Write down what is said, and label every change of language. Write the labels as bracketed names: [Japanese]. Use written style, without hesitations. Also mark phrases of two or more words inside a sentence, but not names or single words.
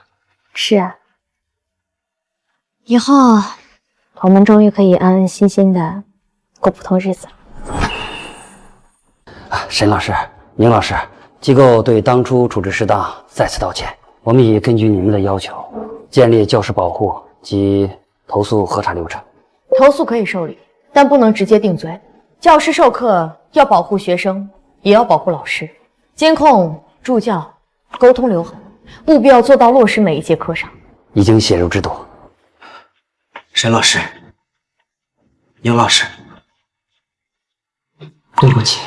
[Chinese] 是啊，以后我们终于可以安安心心的过普通日子了。沈老师、宁老师，机构对当初处置失当再次道歉。我们已根据你们的要求，建立教师保護及投訴核查流程。投訴可以受理，但不能直接定罪。教師授課要保護學生，也要保護老師。監控、助教、溝通留痕，務必要做到落實每一節課上。已經寫入制度。沈老師、宁老師，對不起。